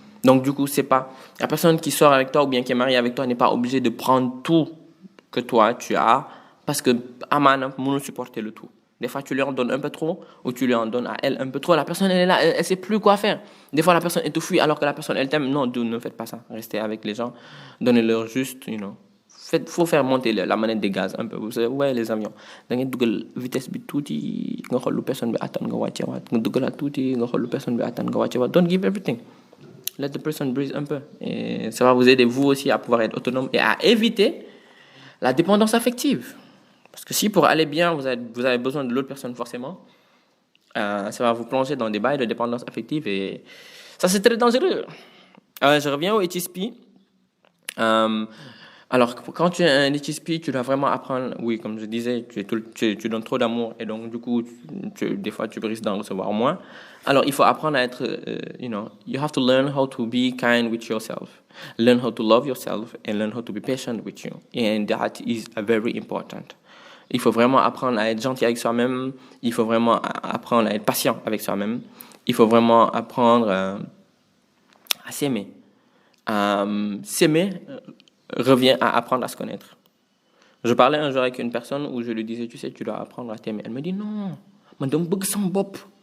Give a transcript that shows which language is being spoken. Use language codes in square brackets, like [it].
[fr] Donc, du coup, c'est pas la personne qui sort avec toi ou bien qui est mariée avec toi n'est pas obligée de prendre tout que toi, tu as parce que Amana ne supporter le tout. Des fois, tu lui en donnes un peu trop ou tu lui en donnes à elle un peu trop. La personne, elle est là, elle ne sait plus quoi faire. Des fois, la personne, elle te fuit alors que la personne, elle t'aime. Non, ne faites pas ça. Restez avec les gens. Donnez-leur juste, faut faire monter la manette des gaz un peu. Vous savez, ouais, les avions. [wo] Da ngeen dugal vitesse bi tuuti nga xool lu personne bi attan nga wàcce waat nga dugalaat tuuti nga xool lu personne bi attan nga wàcce waat. [en] Don't give everything. Let the person breathe [fr] un peu. Et ça va vous aider vous aussi à pouvoir être autonome et à éviter la dépendance affective. Parce que si pour aller bien, vous avez besoin de l'autre personne forcément, ça va vous plonger dans des bails de dépendance affective et ça, c'est très dangereux. Je reviens au HSP. Alors, quand tu es un HSP, tu dois vraiment apprendre, oui, comme je disais, tu donnes trop d'amour et donc, du coup, des fois, tu risques d'en recevoir moins. Alors, il faut apprendre à être, [en] you have to learn how to be kind with yourself, learn how to love yourself, and learn how to be patient with you. And that is very important. [fr] Il faut vraiment apprendre à être gentil avec soi-même. Il faut vraiment apprendre à être patient avec soi-même. Il faut vraiment apprendre à s'aimer. S'aimer revient à apprendre à se connaître. Je parlais un jour avec une personne où je lui disais, tu sais, tu dois apprendre à t'aimer. Elle me dit, non, [wo] man dama bëgg sama bopp.